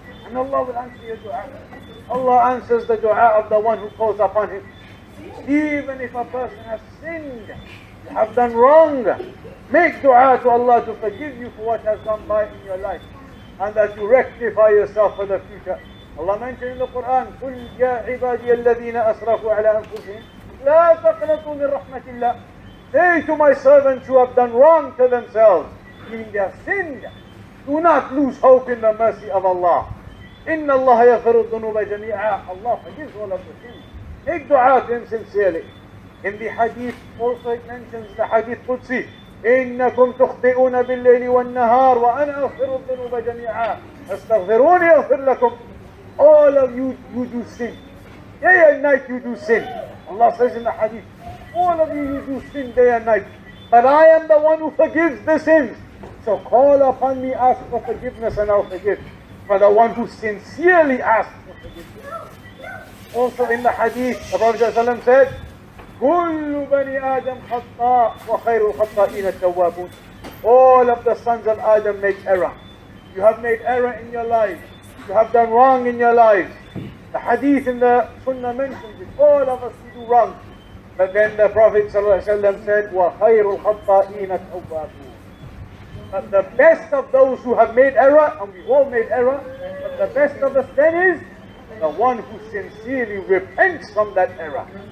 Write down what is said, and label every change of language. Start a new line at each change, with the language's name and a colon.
English: And Allah will answer your dua. Allah answers the dua of the one who calls upon Him. Even if a person has sinned, you have done wrong, make dua to Allah to forgive you for what has gone by in your life, and that you rectify yourself for the future. Allah mentioned in the Quran,
Arabic: قُلْ يَا عِبَادِيَ الَّذِينَ أَسْرَفُوا عَلَىٰ أَنفُسِهِمْ لَا تَقْنَطُوا مِنْ رَحْمَةِ اللَّهِ.
English: Say to my servants who have done wrong to themselves, meaning they have sinned, do not lose hope in the mercy of Allah.
Arabic: إِنَّ اللَّهَ يَغْفِرُ الذُّنُوبَ جَمِيعًا.
English: Allah forgives all of the sins. Make dua to Him sincerely. In the hadith also it mentions the hadith Qudsi,
Arabic: إِنَّكُمْ تُخْطِئُونَ بِاللَّيْلِ وَالنَّهَارِ وَأَنَا أَغْفِرُ الذُّنُوبَ جَمِيعًا فَاسْتَغْفِرُونِي أَغْفِرْ لَكُمْ.
English: All of you do sin. Day and night you do sin. Allah says in the hadith, all of you do sin day and night. But I am the one who forgives the sins. So call upon me, ask for forgiveness, and I'll forgive. For the one who sincerely asks for forgiveness. Also in the hadith, the Prophet ﷺ said,
Arabic: كُلُّ بَنِي آدَمْ خَطَّاء وَخَيْرُ الْخَطَّائِينَ التَّوَّابُونَ.
English: All of the sons of Adam make error. You have made error in your lives. You have done wrong in your lives. The hadith in the Sunnah mentions it. All of us we do wrong. But then the Prophet ﷺ said,
Arabic: وَخَيْرُ الْخَطَّائِينَ التَّوَّابُونَ.
English: But the best of those who have made error, and we all made error, but the best of us then is the one who sincerely repents from that error.